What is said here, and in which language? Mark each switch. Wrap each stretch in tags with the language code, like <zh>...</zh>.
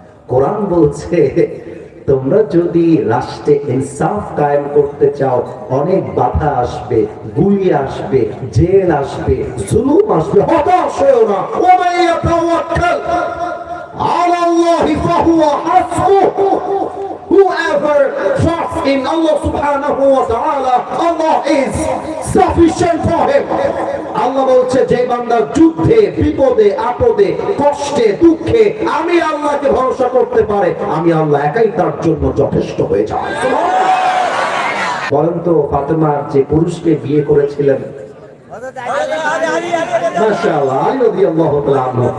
<bn>কোরআন বলছে তোমরা যদি রাষ্ট্রে ইনসাফ কায়েম করতে চাও, অনেক বাধা আসবে, গুলি আসবে, জেল আসবে, জুলুম আসবে, হতাশ হয়ো না।</bn> <ar>ওয়া মান ইয়াতাওয়াক্কাল আলাল্লাহি ফাহুয়া হাসবুহু।</ar> <en>Whoever trusts in Allah subhanahu wa ta'ala, Allah is sufficient for him.</en> <bn>আল্লাহ বলছে যে বান্দা যুদ্ধে, বিপদে, আপদে, কষ্টে, দুঃখে আমি আল্লাহকে ভরসা করতে পারে, আমি আল্লাহ একাই তার জন্য যথেষ্ট হয়ে যায়। বলেন তো, ফাতেমা যে পুরুষকে বিয়ে করেছিলেন, মাশাআল্লাহ, আলী রাদিয়াল্লাহু তাআলা আনহু।</bn>